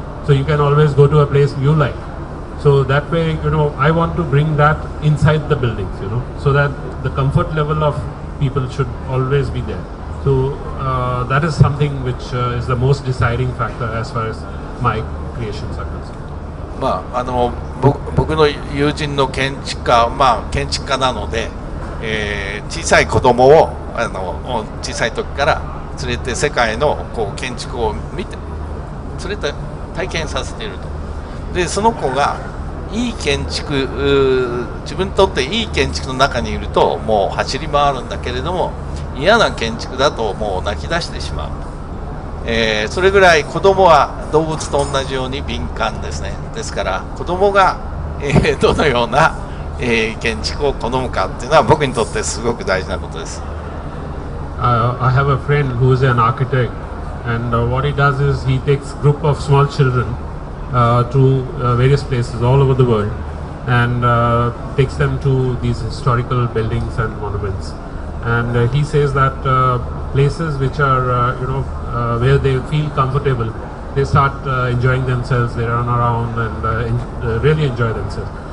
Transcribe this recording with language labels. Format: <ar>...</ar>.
<en>So you can always go to a place you like. So that way, you know, I want to bring that inside the buildings, you know, so that the comfort level of people should always be there. So that is something which is the most deciding factor as far as my creations are concerned.</en> <ja>まあ、僕の友人の建築家、まあ、建築家なので、小さい子供を小さい時から連れて世界のこう建築を見て連れて体験させていると。でその子がいい建築、自分にとっていい建築の中にいるともう走り回るんだけれども、嫌な建築だともう泣き出してしまう、それぐらい子供は動物と同じように敏感ですね。ですから子供が、どのような、建築を好むかっていうのは僕にとってすごく大事なことです。</ja> <en>I have a friend who is an architect, and what he does is he takes group of small children to various places all over the world and takes them to these historical buildings and monuments. And he says that places which are where they feel comfortable, they start enjoying themselves, they run around and really enjoy themselves.</en>